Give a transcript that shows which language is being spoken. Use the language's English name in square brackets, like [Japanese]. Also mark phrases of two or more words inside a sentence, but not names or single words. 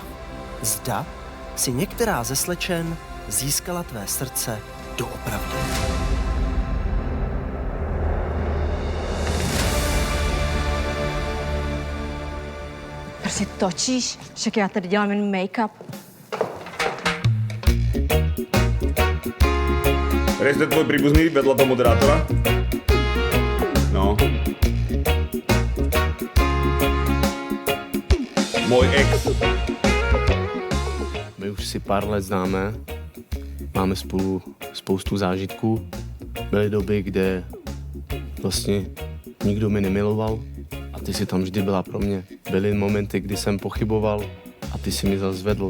[Czech] Zda si některá ze slečen získala tvé srdce doopravdy. Prostě točíš? Však já tady dělám jen make-up. [Slovak] Rejste tvoj príbuzný vedľa toho moderátora? No. Môj ex. [Czech] My už si pár let známe, máme spolu spoustu zážitků. Byly doby, kde vlastně nikdo mi nemiloval a ty si tam vždy byla pro mě. Byly momenty, kdy jsem pochyboval a ty si mi zase zvedl.